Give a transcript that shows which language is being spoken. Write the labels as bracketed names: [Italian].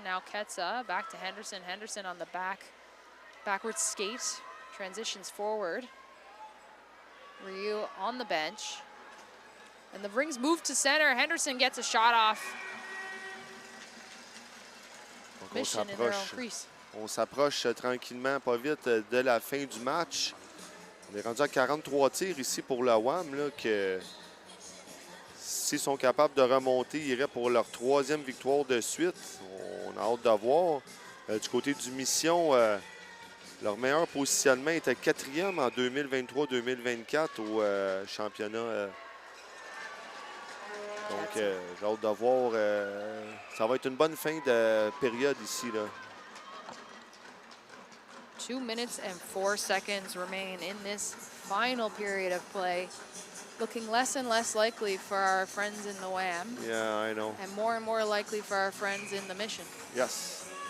[English] Now Ketsa back to Henderson. Henderson on the backwards skate. Transitions forward. Ryu on the bench. And the rings move to center. Henderson gets a shot off. Mission in their own crease. [French] On s'approche tranquillement, pas vite, de la fin du match. On est rendu à 43 tirs ici pour la WAM, là, que s'ils sont capables de remonter, ils iraient pour leur 3e victoire de suite. On a hâte de voir. Du côté du Mission, leur meilleur positionnement était 4e en 2023-2024 au championnat. Donc, j'ai hâte de voir. Ça va être une bonne fin de période ici, là. [English] 2 minutes and 4 seconds remain in this final period of play. Looking less and less likely for our friends in the WAM. Yeah, I know. And more likely for our friends in the Mission. Yes.